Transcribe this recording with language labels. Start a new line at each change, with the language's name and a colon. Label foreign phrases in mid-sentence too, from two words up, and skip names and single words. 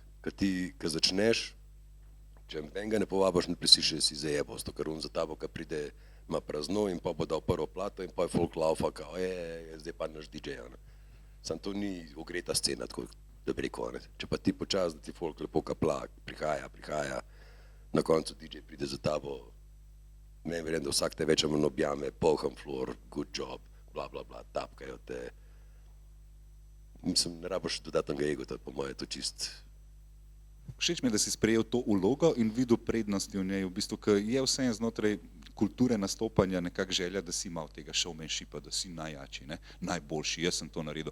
Slovenian: Ko začneš, če nobenega ne povabiš, ne plesiš, si zajebal, zato ker on za tabo, ko pride, ima prazno in pa bo dal prvo plato in pa je folk laufa, kao zdaj pa naš DJ, ne. Samo to ni ogreta scena, tako da bi rekel, ne. Če pa ti počas, da ti folk lepo kapla, prihaja, na koncu DJ pride za tabo, meni verjem, da vsak te več ali manj objame, polham floor,
English: good job,
Slovenian: bla, tapkajo te. Mislim, ne rabiš dodatnega egota, po moje je to čist. Všeč mi je, da si sprejel to vlogo in videl prednosti v njej, v bistvu, ker je vse znotraj kulture nastopanja nekako želja, da si imel tega showmanshipa, da si najjači, ne, najboljši, jaz sem to naredil.